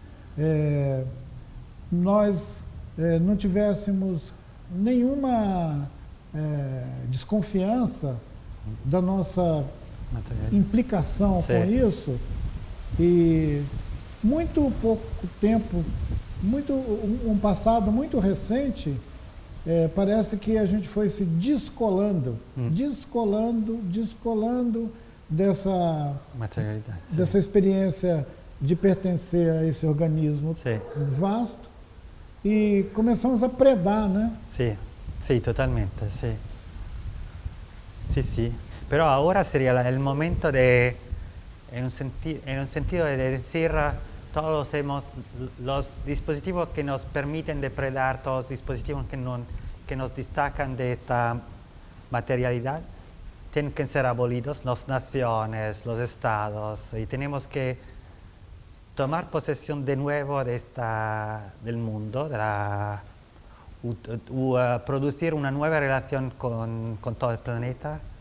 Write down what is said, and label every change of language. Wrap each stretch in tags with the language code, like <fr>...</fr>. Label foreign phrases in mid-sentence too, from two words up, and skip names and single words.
<pt>nós não tivéssemos nenhuma desconfiança da nossa implicação com isso, e muito pouco tempo, um passado muito recente, parece que a gente foi se descolando dessa materialidade, dessa experiência de pertencer a esse organismo vasto, e começamos a predar, né?</pt> <it>Sì, sì, totalmente, sì. Sì, sì.</it> <es>Pero ahora sería el momento de, en un sentido de decir, todos los dispositivos que nos permiten depredar, todos los dispositivos que nos destacan de esta materialidad, tienen que ser abolidos, las naciones, los estados, y tenemos que tomar posesión de nuevo del mundo, producir una nueva relación con todo el planeta.</es>